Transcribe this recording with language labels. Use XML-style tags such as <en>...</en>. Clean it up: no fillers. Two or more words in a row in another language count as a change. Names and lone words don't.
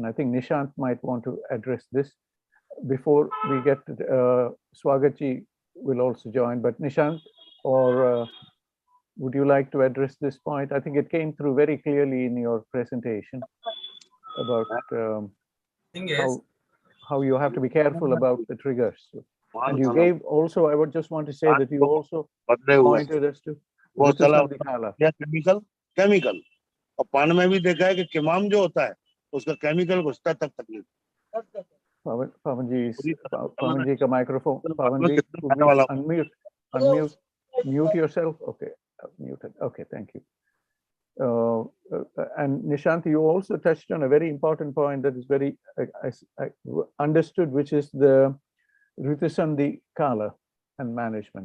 <en>I think Nishant might want to address this before we get Swagatji will also join, but Nishant, or would you like to address this point? I think it came through very clearly in your presentation about how you have to be careful about the triggers. And you gave also, I would just want to say that you also pointed us to</en> <hi>केमिकल और पान में भी देखा है कि किमाम जो होता है उसका केमिकल घुसता तब तकलीफ पवन जी का microphone.</hi> <en>Pavan ji, mute yourself. Okay, muted. Okay, thank you. And Nishant, you also touched on a very important point that is very I understood, which is the Ritusandhi Kala and management.</en>